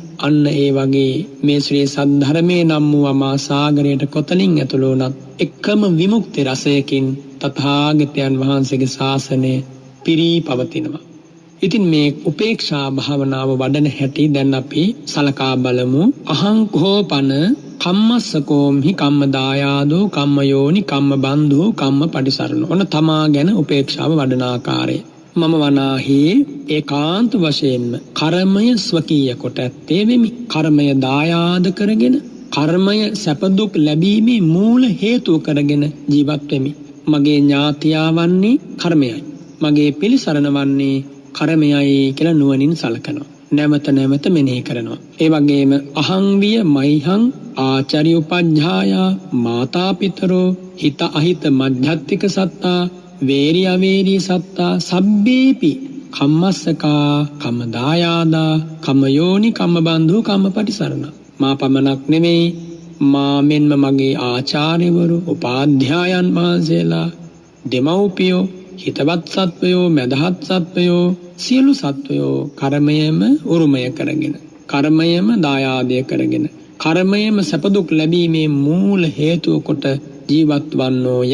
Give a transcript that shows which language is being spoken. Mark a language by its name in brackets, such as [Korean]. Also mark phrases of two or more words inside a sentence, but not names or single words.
[Sinhala] අන්න ඒ වගේ මේ ශ්‍රී සද්ධර්මයේ නම් වූ අමා සාගරයට කොතනින් ඇතුළු වුණත් එකම විමුක්ති රසයකින් තථාගතයන් වහන්සේගේ ශාසනය පිරී පවතිනවා. ඉතින් මේ උපේක්ෂා භාවනාව වඩන හැටි දැන් අපි සලකා බලමු. [Pali] අහං කෝපන කම්මස්සකෝම්හි කම්ම දායාදෝ කම්ම යෝනි කම්ම බන්ධෝ කම්ම පටිසරණ. [Sinhala] ඔන්න තමා ගැන උපේක්ෂාව වඩන ආකාරය. මම වනාහි ඒකාන්ත වශයෙන්ම කර්මය ස්වකීය කොට ඇත්තේ වෙමි. කර්මය දායාද කරගෙන, කර්මය සැප දුක් ලැබීමේ මූල හේතුව කරගෙන ජීවත් වෙමි. මගේ ඥාතියා වන්නේ කර්මයයි. මගේ පිළිසරණ වන්නේ කර්මයයි කියලා නුවණින් සලකනවා. නැවත නැවත මෙනෙහි කරනවා. ඒ වගේම [Pali] අහං විය මයිහං ආචාර්ය උපඥායා මාතා පිතරෝ හිත අහිත මධ්‍යත්තික සත්තා වේරි අවේරි සත්තා සබ්බේපි කම්මස්සකා කම්ම දායාදා කම්ම යෝනි කම්ම බන්ධු කම්ම පටිසරණ. [Sinhala] මා පමණක් නෙමෙයි, මා මෙන්ම මගේ ආචාර්යවරු, උපාධ්‍යායන් වහන්සේලා, දෙමව්පියෝ, හිතවත් සත්වයෝ, මදහත් සත්වයෝ, සියලු සත්වයෝ කර්මයම උරුමය කරගෙන, කර්මයම දායාදය කරගෙන, කර්මයම සැපදුක් ලැබීමේ මූල හේතුව කොට ජීවත් වන්නෝය.